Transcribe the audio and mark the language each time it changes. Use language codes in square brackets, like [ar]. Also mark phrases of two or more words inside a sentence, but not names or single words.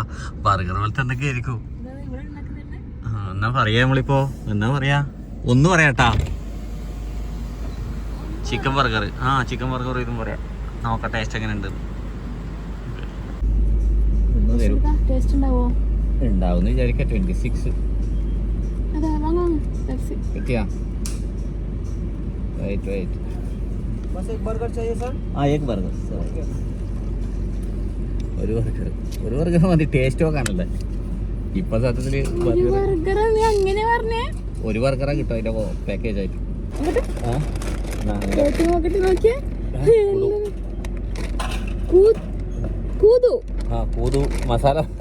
[ml] ബർഗർ പോലത്തെ എന്തൊക്കെ ആയിരിക്കും. എന്നാ പറയാ നമ്മളിപ്പോ? എന്നാ പറയാ? ഒന്ന് പറയാട്ടാ. ചിക്കൻ ബർഗർ. ചിക്കൻ ബർഗർ ഇതും പറയാം. നോക്കാം ടേസ്റ്റ് എങ്ങനെ ഉണ്ട്. ഉണ്ടാവും വിചാരിക്കാം. [hi] 26 कितना? वेट बस एक बर्गर चाहिए सर. एक बर्गर [ml] ഒരു ബർഗർ മതി. ടേസ്റ്റ് നോക്കാനല്ലേ ഇപ്പൊ സത്യത്തില്. ഒരു ബർഗറാ കിട്ടും അതിന്റെ പാക്കേജ് ആയിട്ട്. കൂതു മസാല.